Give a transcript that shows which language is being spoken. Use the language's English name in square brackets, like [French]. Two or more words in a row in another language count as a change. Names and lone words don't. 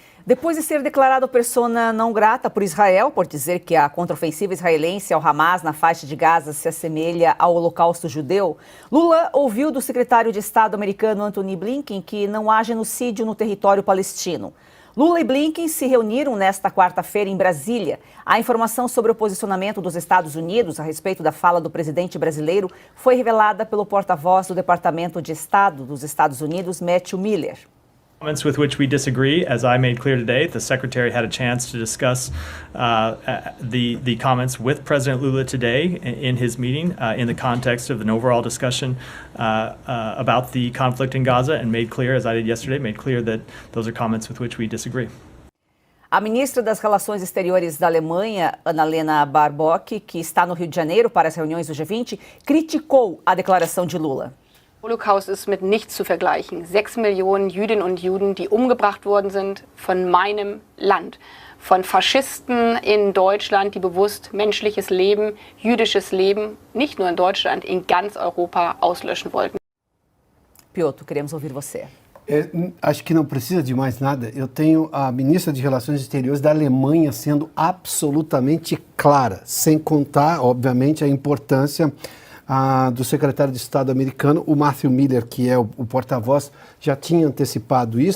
[Portuguese] Depois de ser declarado persona não grata por Israel, por dizer que a contraofensiva israelense ao Hamas na faixa de Gaza se assemelha ao Holocausto judeu, Lula ouviu do secretário de Estado americano Antony Blinken que não há genocídio no território palestino. Lula e Blinken se reuniram nesta quarta-feira em Brasília. A informação sobre o posicionamento dos Estados Unidos a respeito da fala do presidente brasileiro foi revelada pelo porta-voz do Departamento de Estado dos Estados Unidos, Matthew Miller. [English] Comments with which we disagree, as I made clear today, the Secretary had a chance to discuss the comments with President Lula today in his meeting in the context of an overall discussion about the conflict in Gaza, and made clear, as I did yesterday, made clear that those are comments with which we disagree. [Portuguese] A ministra das Relações Exteriores da Alemanha, Annalena Baerbock, que está no Rio de Janeiro para as reuniões do G20, criticou a declaração de Lula. [German] Holocaust ist mit nichts zu vergleichen. 6 Millionen Jüdinnen und Juden, die umgebracht worden sind von meinem Land. Von Faschisten in Deutschland, die bewusst menschliches Leben, jüdisches Leben, nicht nur in Deutschland, in ganz Europa auslöschen wollten. [Portuguese] Piotr, queremos ouvir você. Acho que não precisa de mais nada. Eu tenho a ministra de Relações Exteriores da Alemanha sendo absolutamente clara, sem contar, obviamente, a importância do secretário de Estado americano, o Matthew Miller, que é o porta-voz, já tinha antecipado isso.